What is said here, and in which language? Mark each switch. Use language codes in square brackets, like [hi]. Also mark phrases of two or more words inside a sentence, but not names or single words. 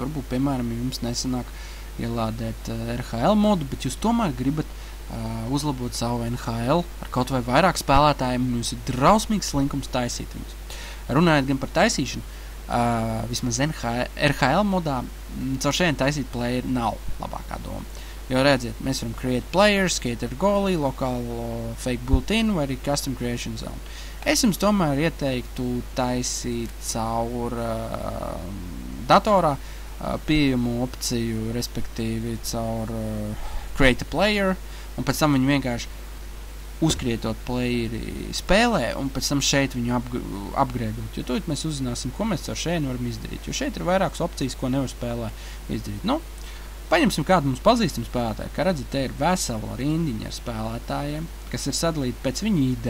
[lv] Varbūt, piemēram, jums nesanāk ielādēt RHL modu, bet jūs tomēr gribat uzlabot savu NHL ar kaut vai vairāk spēlētājiem, un jums ir drausmīgs slinkums taisīt viņus. Runājot gan par taisīšanu, vismaz RHL modā caur šeit taisīt player nav labākā doma. Jo redziet, mēs varam [en] create players, skater goalie, [lv] lokālo fake built-in vai arī [en] custom creation zone. [lv] Es jums tomēr ieteiktu taisīt caur datorā pieejamu opciju, respektīvi caur [en] create a player, [lv] un pēc tam viņu vienkārši uzkrietot playeri spēlē un pēc tam šeit viņu upgradeot, jo tūlīt mēs uzzināsim, ko mēs ar šeit varam izdarīt, jo šeit ir vairākas opcijas, ko nevar spēlē izdarīt. Nu, paņemsim kādu mums pazīstam spēlētāju, kā redzat, te ir vesela rindiņa ar spēlētājiem, kas ir sadalīti pēc viņu ID.